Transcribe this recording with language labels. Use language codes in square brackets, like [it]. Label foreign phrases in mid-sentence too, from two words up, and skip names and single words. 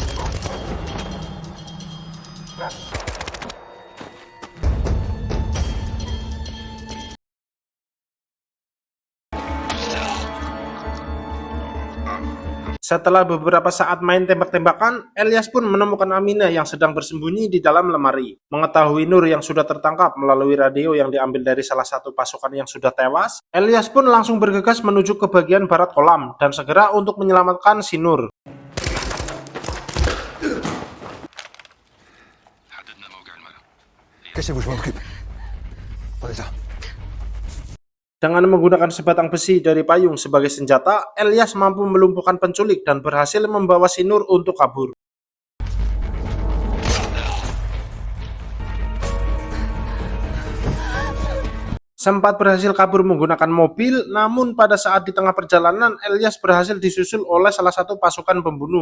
[id] Setelah beberapa saat main tembak-tembakan, Elyas pun menemukan Amina yang sedang bersembunyi di dalam lemari. Mengetahui Nur yang sudah tertangkap melalui radio yang diambil dari salah satu pasukan yang sudah tewas, Elyas pun langsung bergegas menuju ke bagian barat kolam dan segera untuk menyelamatkan si Nur. [fr] Cachez-vous, je m'en occupe. Prenez ça. [id] Dengan menggunakan sebatang besi dari payung sebagai senjata, Elyas mampu melumpuhkan penculik dan berhasil membawa si Nur untuk kabur. Sempat berhasil kabur menggunakan mobil, namun pada saat di tengah perjalanan, Elyas berhasil disusul oleh salah satu pasukan pembunuh.